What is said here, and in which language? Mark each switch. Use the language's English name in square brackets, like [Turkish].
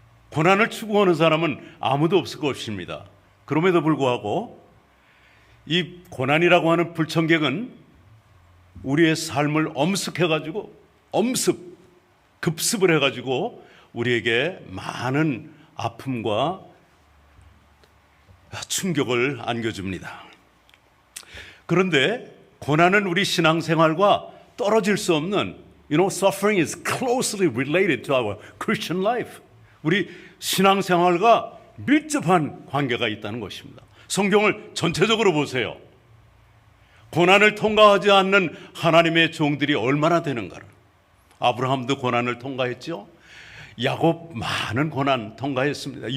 [Korean] 고난을 추구하는 사람은 아무도 없을 것입니다. 그럼에도 불구하고 이 고난이라고 하는 불청객은 우리의 삶을 엄습해가지고 급습을 해가지고 우리에게 많은 아픔과 충격을 안겨줍니다. 그런데 고난은 우리 신앙생활과 떨어질 수 없는 [English] suffering is closely related to our Christian life. [Korean] 우리 신앙생활과 밀접한 관계가 있다는 것입니다. 성경을 전체적으로 보세요. 고난을 통과하지 않는 하나님의 종들이 얼마나 되는가를. 아브라함도 고난을 통과했죠. 야곱 많은 고난 통과했습니다.